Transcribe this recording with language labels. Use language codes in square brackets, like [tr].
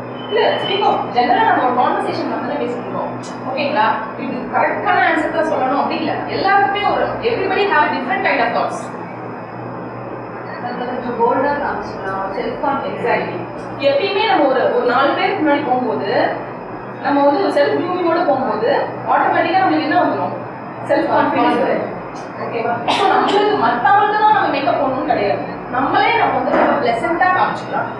[ta] இல்ல ஸ்பீக்கோ ஜெனரலா நம்ம ஒரு கான்வர்சேஷன் மட்டும் தான் பேசிக்கிறோம். ஓகேங்களா? இது கரெக்டான ஆன்சர் தான் சொல்லணும் அப்படி இல்ல. எல்லாருக்குமே ஒரு [en] everybody have a different kind of thoughts. [ta] கொஞ்சம் போல்டா காமிச்சலாம் செல்ஃப் கான்ஃபிடன்ஸ். எக்ஸாக்ட்லி. எப்பயுமே நம்ம ஒரு 4 பேருக்கு முன்னாடி போகும்போது நம்ம வந்து ஒரு செல்ஃப் க்ரூமிங்கோட போகும்போது ஆட்டோமேட்டிக்கா நமக்கு என்ன வந்துடும்? செல்ஃப் கான்ஃபிடன்ஸ் வரும். ஓகேவா? ஸோ நம்மளுக்கு மற்றவங்களுக்கு தான் நம்ம மேக்கப் பண்ணணும்னு கிடையாது. நம்மளே நம்ம வந்து ரொம்ப ப்ளசண்ட்டாக காமிச்சிக்கலாம்.